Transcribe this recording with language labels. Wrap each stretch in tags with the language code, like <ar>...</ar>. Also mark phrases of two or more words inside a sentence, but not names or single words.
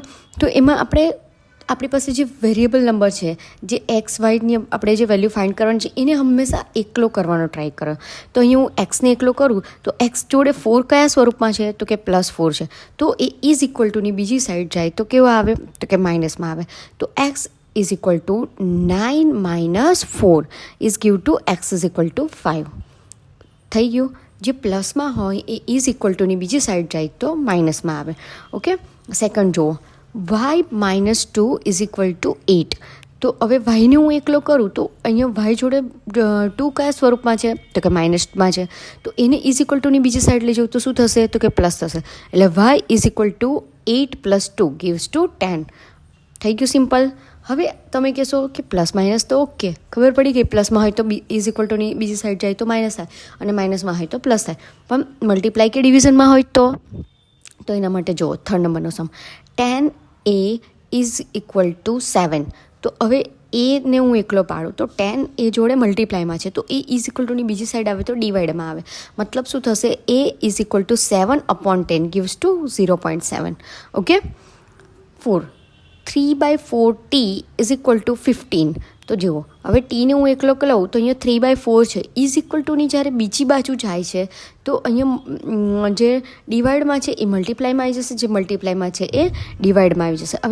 <gu>તો એમાં આપણી પાસે જે</gu> <en>variable number</en> <gu>છે, જે એક્સ વાયની આપણે જે વેલ્યુ ફાઇન્ડ કરવાની છે, એને હંમેશા એકલો કરવાનો ટ્રાય કરો. તો અહીં હું એક્સને એકલો કરું તો એક્સ જોડે 4 કયા સ્વરૂપમાં છે? તો કે +4 છે. તો એ</gu> <en>is equal toની</en> <gu>બીજી સાઈડ જાય તો કેવા આવે? તો કે માઇનસમાં આવે. તો x = 9 - 4</gu> <en>give to</en> <gu>x = 5 થઈ ગયું. જે પ્લસમાં હોય એ</gu> <en>is equal toની</en> <gu>બીજી સાઈડ જાય તો માઇનસમાં આવે.</gu> <en>ok, second</en> <gu>જુઓ, y - 2 = 8. તો હવે વાયને હું એકલો કરું તો અહીંયા વાય જોડે 2 કયા સ્વરૂપમાં છે? તો કે માઇનસમાં છે. તો એને</gu> <en>is equal toની</en> <gu>બીજી સાઈડ લઈ જાઉં તો શું થશે? તો કે પ્લસ થશે. એટલે y = 8 + 2</gu> <en>gives to</en> <gu>10. થઈ ગયું સિમ્પલ. હવે તમે કહેશો કે</gu> <en>plus minus</en> <gu>તો ઓકે, ખબર પડી ગઈ. પ્લસમાં હોય તો</gu> <en>is equal toની</en> <gu>બીજી સાઈડ જાય તો માઇનસ થાય, અને માઇનસમાં હોય તો પ્લસ થાય. પણ મલ્ટીપ્લાય કે ડિવિઝનમાં હોય તો એના માટે જુઓ, 3rd નંબરનો સમ, 10a = 7. તો હવે એને હું એકલો પાડું તો 10 એ જોડે મલ્ટીપ્લાયમાં છે, તો એ</gu> <en>is equal toની</en> <gu>બીજી સાઈડ આવે તો ડિવાઈડમાં આવે. મતલબ શું થશે? a = 7/10</gu> <en>gives to</en> <gu>0.7. ઓકે, 4 3/4t = 15. તો જુઓ હવે ટીને હું એકલો લઉં તો અહીંયા 3/4 છે</gu> <en>is equal toની</en> <gu>જ્યારે બીજી બાજુ જાય છે તો અહીંયા જે ડિવાઈડમાં છે એ મલ્ટીપ્લાયમાં આવી જશે, જે મલ્ટીપ્લાયમાં છે એ ડિવાઈડમાં આવી જશે.</gu>